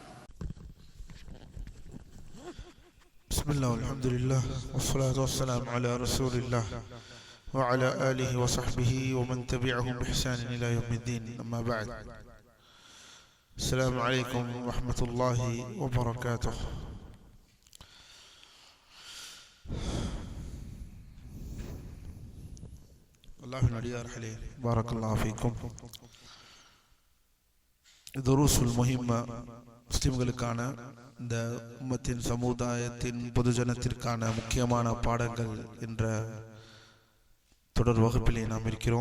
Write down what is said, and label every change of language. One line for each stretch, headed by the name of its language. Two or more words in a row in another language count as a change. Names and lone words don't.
Arabic: بسم الله والحمد لله والصلاة والسلام على رسول الله وعلى آله وصحبه ومن تبعهم بإحسان إلى يوم الدين. أما بعد، السلام عليكم ورحمة الله وبركاته.
Tamil: அல்லாஹ்வின் அடியார்களே,
Arabic: بارك الله فيكم. الدروس المهمة,
Tamil: முஸ்லிம்களுக்கான இந்த உம்மத்தின் சமுதாயத்தின் பொதுஜனத்திற்கான முக்கியமான பாடங்கள் என்ற தொடர் வகுப்பிலே நாம் இருக்கிறோம்.